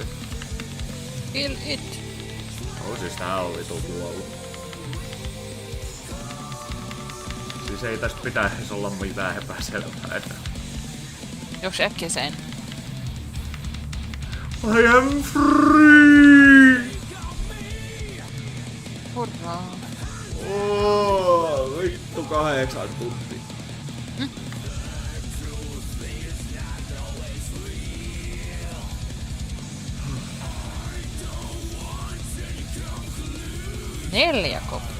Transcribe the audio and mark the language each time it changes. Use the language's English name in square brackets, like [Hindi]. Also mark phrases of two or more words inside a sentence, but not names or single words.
[English] Kill it. [Finnish] Siis tää on vitu kuollut. Siis ei tästä pitäisi olla mitään epäselvää. Jos äkkiä sen. [English] I am free! [Finnish] Hurraa. Vittu 8 tuntia. Mm. Neljä koppia.